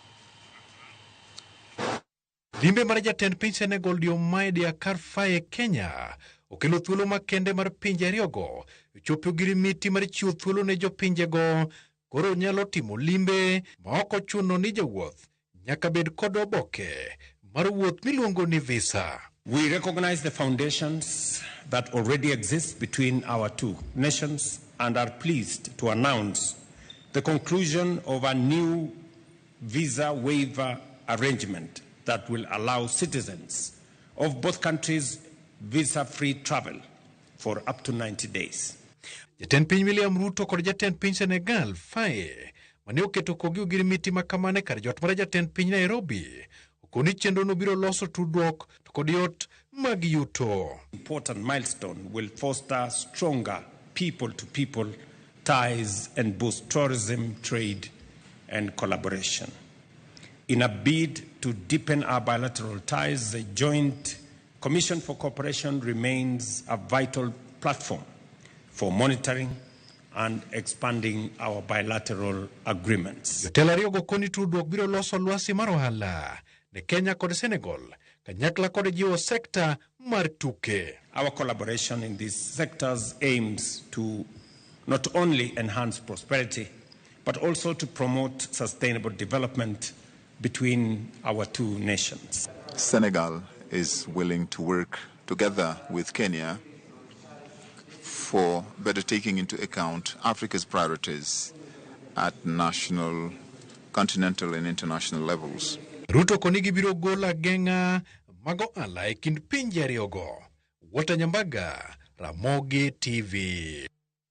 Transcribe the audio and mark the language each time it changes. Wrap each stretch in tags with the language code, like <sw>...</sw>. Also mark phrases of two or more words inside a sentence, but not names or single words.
<luo>Limbe mar jatend piny Senegal Diomaye Diakhar Faye Kenya okelo thuolo makende mar pinje ariyogo chopo ogirimiti mar chiwo thuolo ne jopinjego koro nyalo timo limbe ma ok ochuno ni jowuoth nyaka bed kod oboke mar wuoth miluongo ni visa.</luo> <en>We recognize the foundations that already exist between our two nations and are pleased to announce the conclusion of a new visa waiver arrangement that will allow citizens of both countries visa-free travel for up to 90 days.</en> <luo>Jatend piny William Ruto kod jatend piny Senegal Faye mane oketo kogi ogirimiti makamane kar jot mar jatend piny Nairobi okoni chenro no biro loso tudruok to kod yot mag yuto.</luo> <en>Important milestone will foster stronger people-to-people ties and boost tourism, trade and collaboration. In a bid to deepen our bilateral ties, the Joint Commission for Cooperation remains a vital platform for monitoring and expanding our bilateral agreements.</en> <luo>Jotelo ariyogo koni tudruok biro loso lwasi mar ohala ne Kenya kod Senegal kanyakla kod jiwo sekta mar tuke.</luo> <en>Our collaboration in these sectors aims to not only enhance prosperity but also to promote sustainable development between our two nations. Senegal is willing to work together with Kenya for better taking into account Africa's priorities at national, continental and international levels.</en> <luo>Ruto konigi biro gola genga mago ala e kind pinje ariyogo. Walter Nyambaga, Ramogi TV.</luo>